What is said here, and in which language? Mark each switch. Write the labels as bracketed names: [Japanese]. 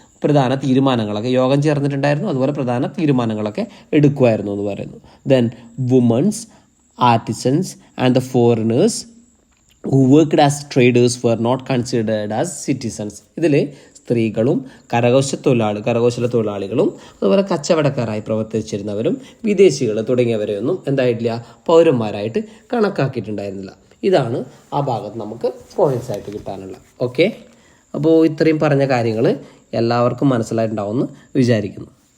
[Malayalam] പ്രധാന തീരുമാനങ്ങളൊക്കെ യോഗം ചേർന്നിട്ടുണ്ടായിരുന്നു, അതുപോലെ പ്രധാന തീരുമാനങ്ങളൊക്കെ എടുക്കുമായിരുന്നു എന്ന് പറയുന്നു. [English] Then womans, artisans and the foreigners who worked as traders were not considered as citizens. [Malayalam] ഇതിൽ സ്ത്രീകളും കരകൗശല തൊഴിലാളികളും അതുപോലെ കച്ചവടക്കാരായി പ്രവർത്തിച്ചിരുന്നവരും വിദേശികൾ തുടങ്ങിയവരെയൊന്നും എന്തായിട്ടില്ല, പൗരന്മാരായിട്ട് കണക്കാക്കിയിട്ടുണ്ടായിരുന്നില്ല. ഇതാണ് ആ ഭാഗത്ത് നമുക്ക് പോയിന്റ്സ് ആയിട്ട് കിട്ടാനുള്ള. ഓക്കെ, അപ്പോൾ ഇത്രയും പറഞ്ഞ കാര്യങ്ങൾ എല്ലാവർക്കും മനസ്സിലായിട്ടുണ്ടാവുമെന്ന് വിചാരിക്കുന്നു.